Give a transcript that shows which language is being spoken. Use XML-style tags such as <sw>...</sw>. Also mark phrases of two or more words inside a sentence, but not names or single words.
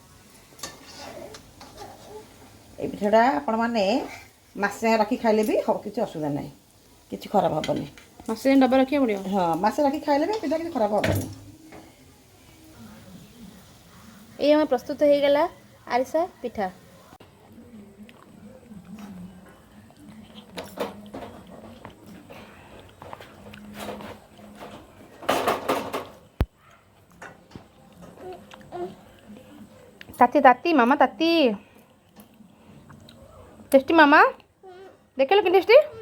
<or>এই ପିଠାଟା ଆପଣମାନେ ମାସେ ରଖି ଖାଇଲେ ବି ହବ, କିଛି ଅସୁବିଧା ନାହିଁ, କିଛି ଖରାପ ହେବନି। ମାସେ ଯାଏଁ ଡବା ରଖିବାକୁ ପଡ଼ିବ? ହଁ, ମାସେ ରଖି ଖାଇଲେ ବି ପିଠା କିଛି ଖରାପ ହେବନି। ଏଇ ଆମର ପ୍ରସ୍ତୁତ ହେଇଗଲା ଆରିସା ପିଠା।</or> <hi>ताती ताती मामा ताती टेस्टी मामा देख लो कि टेस्टी।</hi>